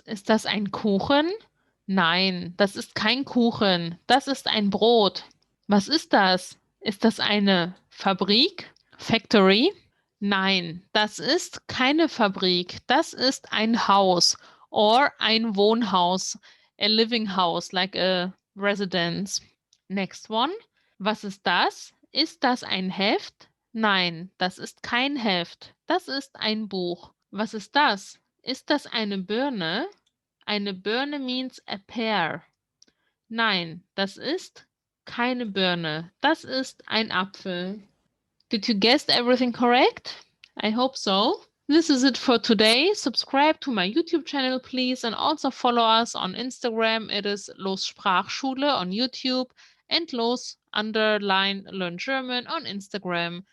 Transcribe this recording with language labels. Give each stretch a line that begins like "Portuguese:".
German: Ist das ein Kuchen? Nein, das ist kein Kuchen. Das ist ein Brot. Was ist das? Ist das eine Fabrik? Factory? Nein, das ist keine Fabrik. Das ist ein Haus or ein Wohnhaus.
English: A living house, like a residence.
German: Next one. Was ist das? Ist das ein Heft? Nein, das ist kein Heft. Das ist ein Buch. Was ist das? Ist das eine Birne? Eine Birne
English: means a pear.
German: Nein, das ist keine Birne. Das ist ein Apfel.
English: Did you guess everything correct? I hope so. This is it for today. Subscribe to my YouTube channel, please, and also follow us on Instagram. It is Los Sprachschule on YouTube. endlos_learn German on Instagram.